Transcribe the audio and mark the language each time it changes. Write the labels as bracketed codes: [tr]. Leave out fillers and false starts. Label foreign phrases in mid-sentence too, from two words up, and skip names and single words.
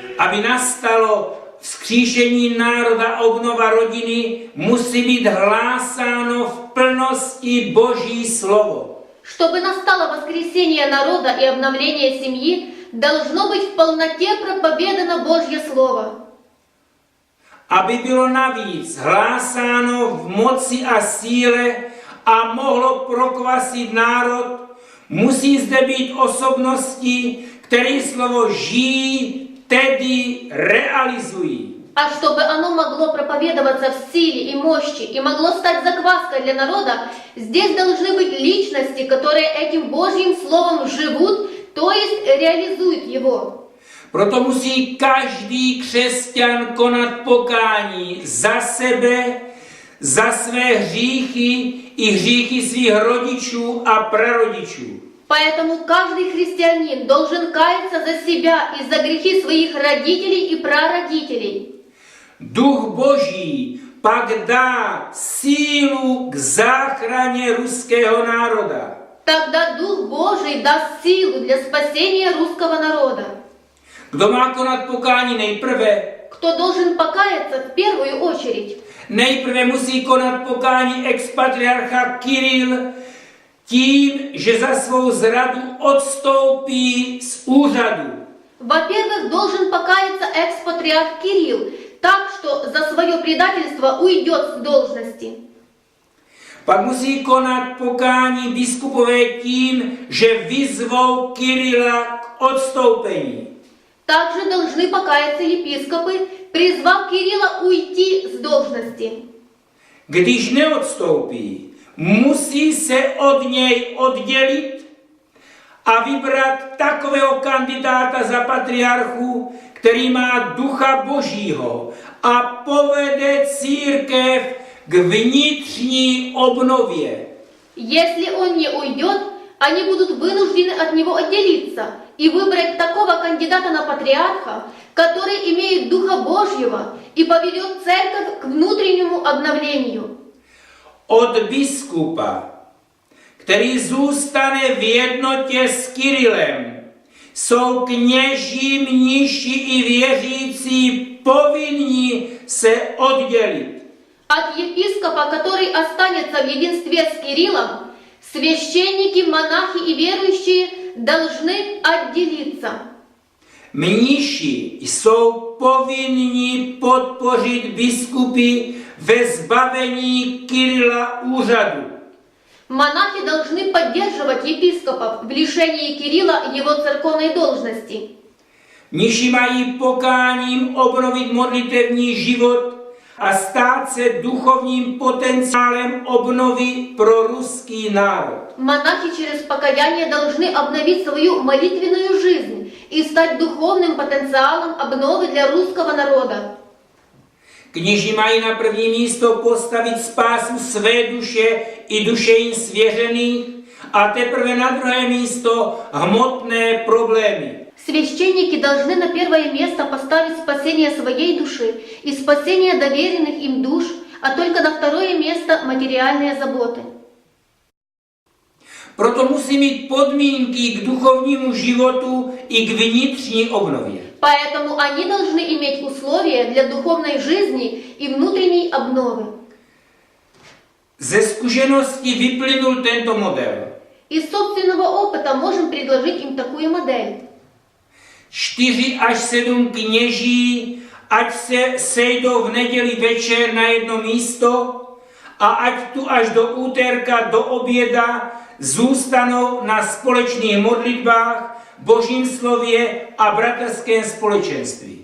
[cs] aby nastalo vzkříšení národa, obnova rodiny, musí být hlásáno v plnosti Boží slovo. [ru] Чтобы настало воскресение народа и обновление семьи, должно быть в полноте проповедано Божье Слово. [cs] Aby bylo navíc hlásáno v moci a síle a mohlo prokvasit národ, musí zde být osobnosti, které slovo žijí, tedy realizují. [ru] А чтобы оно могло проповедоваться в силе и мощи и могло стать закваской для народа, здесь должны быть личности, которые этим Божьим Словом живут, то есть реализуют его. [cs] Proto musí každý křesťan konat pokání za sebe, za své hříchy i hříchy svých rodičů a prarodičů. [ru] Поэтому каждый христианин должен каяться за себя и за грехи своих родителей и прародителей. [cs] Duch Boží pak dá sílu k záchraně ruského národa. [ru] Тогда Дух Божий даст силу для спасения русского народа. [cs] Kdo má konat pokání nejprve? [ru] Кто должен покаяться в первую очередь? [cs] Nejprve musí konat pokání expatriarcha Kiril tím, že za svou zradu odstoupí z úřadu. [ru] Во-первых, должен покаяться экс-патриарх Кирилл, так что за свое предательство уйдет с должности. [cs] Pak musí konat pokání biskupové tím, že vyzvou Kirila k odstoupení. [ru] Также должны покаяться епископы, призвав Кирилла уйти с должности. [cs] Když neodstoupí, musí se od něj oddělit a vybrat takového kandidáta za patriarchu, který má ducha Božího a povede církev k vnitřní obnově. [ru] Если он не уйдет, они будут вынуждены от него отделиться и выбрать такого кандидата на патриарха, который имеет Духа Божьего и поведет церковь к внутреннему обновлению. [cs] Od biskupa, který zůstane v jednotě s Kirilem, jsou kněží, mniši i věřící povinni se oddělit. [ru] От епископа, который останется в единстве с Кириллом, священники, монахи и верующие должны отделиться. [cs] Mniši jsou povinni podpořit biskupy ve zbavení Kirila úřadu. [ru] Монахи должны поддерживать епископов в лишении Кирилла его церковной должности. [cs] Mniši mají pokáním obnovit modlitevní život a stát se duchovním potenciálem obnovy pro ruský národ. [ru] Монахи через покаяние должны обновить свою молитвенную жизнь и стать духовным потенциалом обновы для русского народа. [cs] Kněži mají na první místo postavit spásu své duše i duše jim svěřených a teprve na druhé místo hmotné problémy. [ru] Священники должны на первое место поставить спасение своей души и спасение доверенных им душ, а только на второе место материальные заботы. [cs] Proto musí mít podmínky k duchovnímu životu i k vnitřní obnově. [ru] Поэтому они должны иметь условия для духовной жизни и внутренней обновы. [cs] Ze zkušenosti vyplynul tento model. [ru] Из собственного опыта можем предложить им такую модель. [cs] 4 až 7 kněží, ať se sejdou v neděli večer na jedno místo a ať tu až do úterka, do oběda zůstanou na společných modlitbách, Božím slově a bratrském společenství.